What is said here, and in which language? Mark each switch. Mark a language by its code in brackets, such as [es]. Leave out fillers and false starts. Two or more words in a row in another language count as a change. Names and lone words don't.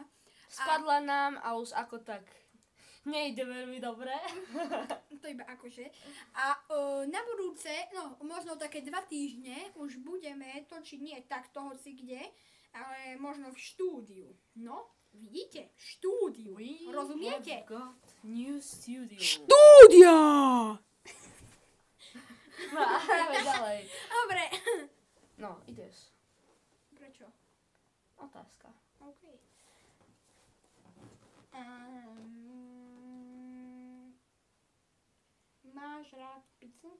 [sk] Spadla nám a už ako tak nejde veľmi dobre. To iba akože. A na budúce, no možno také 2 týždne už budeme točiť nie takto hoci kde, ale možno v štúdiu. No, vidíte? Štúdiu. Rozumiete? [en] We have got new studio. [sk] Štúdia! No, a hráme ďalej. Dobre. No, ideš. Prečo? Otázka. OK. Máš rád pizzu?